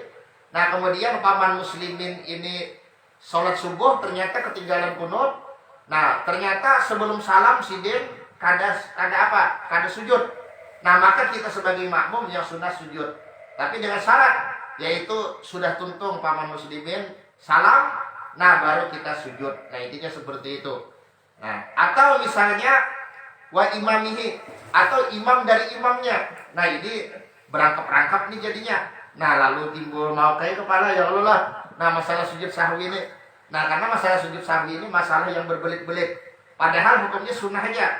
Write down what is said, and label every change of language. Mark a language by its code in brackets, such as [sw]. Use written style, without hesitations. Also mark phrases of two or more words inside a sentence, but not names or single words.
[bjn] Nah kemudian paman muslimin ini sholat subuh ternyata ketinggalan kunut. Nah ternyata sebelum salam sidin kada sujud. Nah maka kita sebagai makmum yang sunnah sujud, tapi dengan syarat, yaitu sudah tuntung paman muslimin salam, nah baru kita sujud. Nah intinya seperti itu. Nah atau misalnya [ar] وإمامه, [bjn] atau imam dari imamnya. Nah ini berangkap-rangkap nih jadinya. Nah lalu timbul mau kayak kepala, [ar] يا الله. [bjn] Nah masalah sujud sahwi ini, nah karena masalah sujud sahwi ini masalah yang berbelit-belit, padahal hukumnya sunnah aja.